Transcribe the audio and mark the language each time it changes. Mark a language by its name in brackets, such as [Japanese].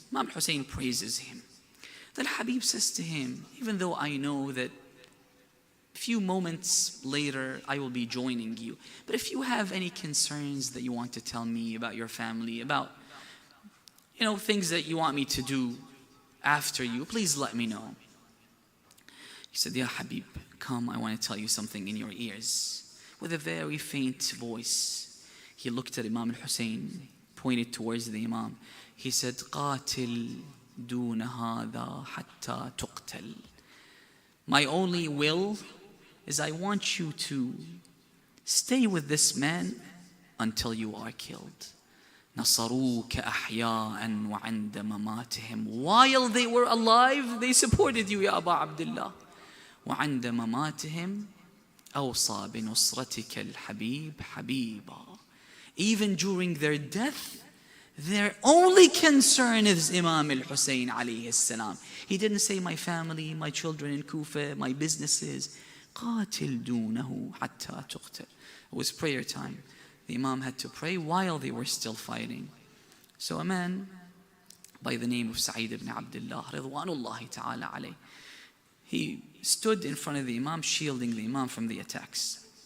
[English] Imam al-Hussein praises him. Then Habib says to him, even though I know that a few moments later I will be joining you, but if you have any concerns that you want to tell me about your family, about things that you want me to do after you, please let me know. He said, Ya Habib, come, I want to tell you something in your ears. with a very faint voice, he looked at Imam al-Hussein, pointed towards the Imam. He said, [Arabic] قاتل دون هذا حتى تقتل. [English] My only will is I want you to stay with this man until you are killed. [Arabic] نصروك أحياء وعند مماتهم. [English] While they were alive, they supported you, Ya Aba Abdullah. [Arabic] وعند مماتهم أوصى بنصرتك الحبيب حبيبا. [English] Even during their death, their only concern is Imam al-Hussein alayhi salam. He didn't say my family, my children in Kufa, my businesses. [Arabic] قاتل دونه حتى تقتل. [English] It was prayer time. The Imam had to pray while they were still fighting. So a man by the name of Sa'id ibn Abdullah, Ridwanullahi ta'ala alayh, he stood in front of the Imam, shielding the Imam from the attacks.